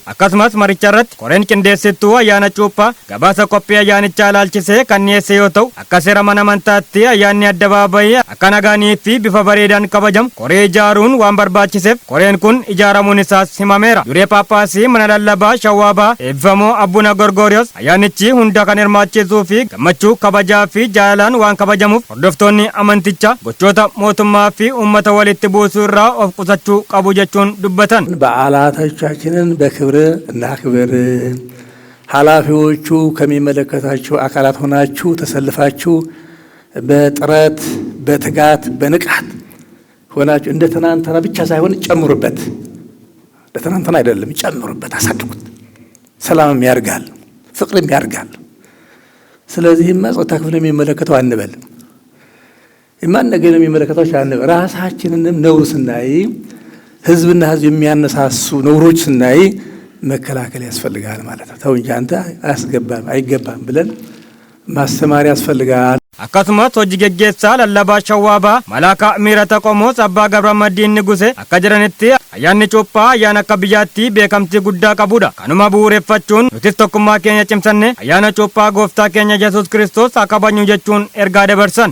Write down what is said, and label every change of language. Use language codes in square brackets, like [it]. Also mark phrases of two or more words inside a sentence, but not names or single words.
[om] Akkasumas maricha irratti koreen qindeessituu ayyaana cuuphaa gabaasa qophii ayyaanichaa ilaalchisee kan dhiyeesse yoo ta'u, akka seera mana amantaatti ayyaanni addabaabayii akka nagaanii fi bifa bareedaan kabajamu koree ijaaruun waan barbaachiseef koreen kun ijaaramuun isaas himameera. Duree Paappaasii mana lallabaa shawwaabaa eebbifamoo Abbuuna Gorgoriyoos ayyaanichi hunda kan hirmaachisuu fi gammachuu kabajaa fi jaalalaan waan kabajamuuf hordoftoonni amantichaa gochoota mootummaa fi uummata walitti buusuu irraa of qusachuu qabu jechuun dubbatan. [am] በዓላቶቻችንን በክብር እናክብር። ኃላፊዎቹ ከሚመለከታቸው አካላት ሆናችሁ ተሰልፋችሁ በጥረት በትጋት በንቃት ሆናችሁ እንደ ትናንትና ብቻ ሳይሆን ጨምሩበት። እንደ ትናንትና አይደለም፣ ጨምሩበት፣ አሳድጉት። ሰላምም ያርጋል፣ ፍቅርም ያርጋል። ስለዚህ ጾታ ክፍል የሚመለከተው አንበል፣ የማን ነገር የሚመለከታቸው አንበል። ራሳችንንም ነውር ስናይ ህዝብና ህዝብ የሚያነሳሱ ነውሮች ስናይ መከላከል ያስፈልጋል ማለት ነው። ተው እንጂ አንተ አያስገባም አይገባም ብለን ማስተማር ያስፈልጋል። [om] akkasumas hojii geggeessaa lallabaa shawwaabaa Malaaka Miirata Qomoos Abbaa Gabramadiin Nigusee akka jiranitti ayyaanni cuuphaa ayyaana akka biyyaatti beekamtii guddaa qabudha. Kanuma bu'uureffachuun nutis tokkummaa keenya cimsanne ayyaana cuuphaa gooftaa keenya Yesuus Kiristoos haa kabajnu jechuun ergaa dabarsan.